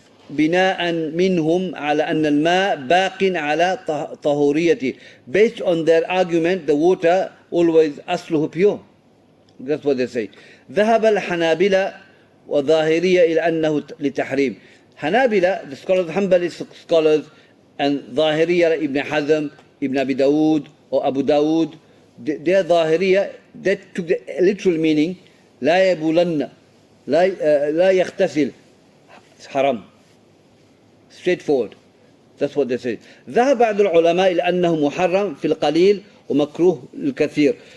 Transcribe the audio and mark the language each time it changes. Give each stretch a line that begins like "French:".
Arabic: بناء منهم على أن الماء باق على طهوريته.
English: Based on their argument, the water always أصله pure. That's what they say.
Arabic: ذهب الحنابلة وظاهرية إلى أنه لتحريم.
English: Hanabila, the scholars, Hanbali scholars, and Zahiriya, Ibn Hazm, Ibn Abi Dawood, or Abu Dawood, their Zahiriya, that took the literal meaning,
Arabic: لا يبولن, لا يغتسل.
English: It's haram. Straightforward. That's what they say.
Arabic: ذهب بعض العلماء إلى أنه محرم في القليل ومكروه الكثير.